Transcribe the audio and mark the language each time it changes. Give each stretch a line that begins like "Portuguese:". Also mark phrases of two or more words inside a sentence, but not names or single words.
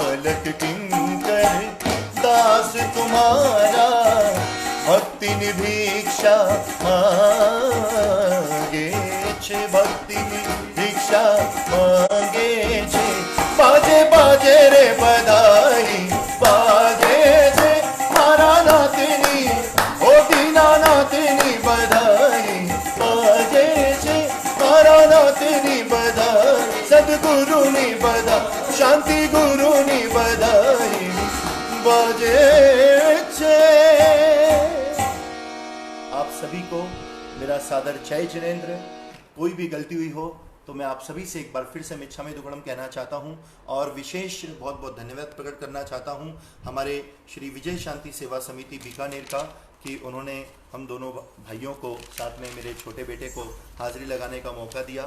Hindi: सेवक किंकर दास तुम्हारा,
Gujarati: ભક્તિ ભિક્ષા માંગે છે, ભક્તિ ભિક્ષા માંગે છે। બાજે બાજે રે બધાઈ બાજે છે, મારા નાથની ઓ દીનાનાથની બધાઈ બાજે છે, મારા નાથની બધાઈ, સદ્ગુરુ ની બધાઈ, શાંતિ ગુરુ ની બધાઈ બાજે છે।
Hindi: आप सभी को मेरा सादर जय जिनेंद्र। कोई भी गलती हुई हो तो मैं आप सभी से एक बार फिर से
Prakrit languages: मिच्छामी दुक्कड़म
Hindi: कहना चाहता हूं और विशेष बहुत बहुत धन्यवाद प्रकट करना चाहता हूं हमारे श्री विजय शांति सेवा समिति बीकानेर का, कि उन्होंने हम दोनों भाइयों को साथ में मेरे छोटे बेटे को हाजिरी लगाने का मौका दिया।